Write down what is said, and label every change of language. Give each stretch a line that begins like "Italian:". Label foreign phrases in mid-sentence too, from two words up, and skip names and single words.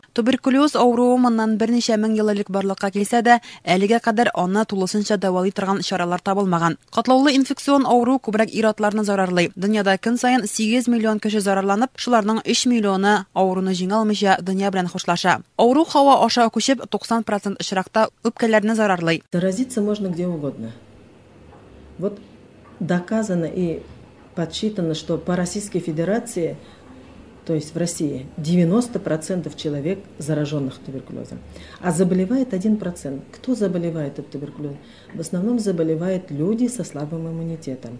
Tatar: Туберкулез авыруы моннан берничә мең ел элек барлыкка килсә дә, әлегә кадәр аны тулысынча дәвалый торган чаралар табылмаган. Катлаулы инфекцион авыру күбрәк ир-атларны зарарлый. Дөньяда көн сайын 8 миллион кеше зарарланып, шуларның 3 миллионы авыруны җиңә алмыйча дөнья белән хушлаша. Авыру һава аша күчеп 90% очракта үпкәләрне зарарлый.
Russian: Заразиться можно где угодно. Вот доказано и подсчитано, что по Российской Федерации, то есть в России, 90% человек зараженных туберкулезом. А заболевает 1%. Кто заболевает от туберкулеза? В основном заболевают люди со слабым иммунитетом.